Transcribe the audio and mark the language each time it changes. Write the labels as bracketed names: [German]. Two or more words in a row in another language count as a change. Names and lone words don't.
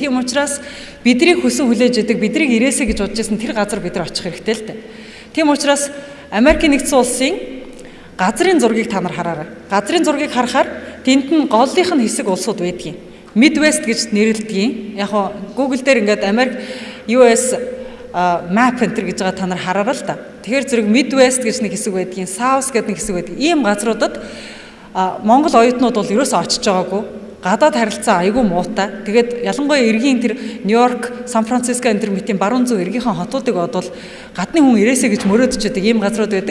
[Mongolian] Тийм учраас биднийг хүсэн хүлээж идэг, биднийг ирээсэ гэж бодож байсан тэр газар бид нар очих хэрэгтэй л дээ. Тийм учраас Америкийн нэгдсэн улсын газрын зургийг та нар хараарай. Газрын зургийг харахаар тэнд нь голлынх нь хэсэг улсууд байдгийг. Midwest гэж нэрлэдэг. Яг нь Google дээр ингээд Америк [English] US map enter [Mongolian] гэж байгаа та нар хараарай л да. Тэгэхээр зэрэг Midwest гэж нэг хэсэг байдгийн, South гэдэг нэг хэсэг байдаг. Ийм газруудад Монгол оюутнууд бол ерөөсөө очиж байгаагүй. Гадаад харилцаа айгүй муутай. Тэгээд ялангуяа эргийн тэр Нью-Йорк, Сан Франциско энэ төр мэтийн баруун зүүн эргийнхэн хотуудыг бодвол гадны хүн ирээсэй гэж мөрөөдөж байдаг ийм газрууд байдаг.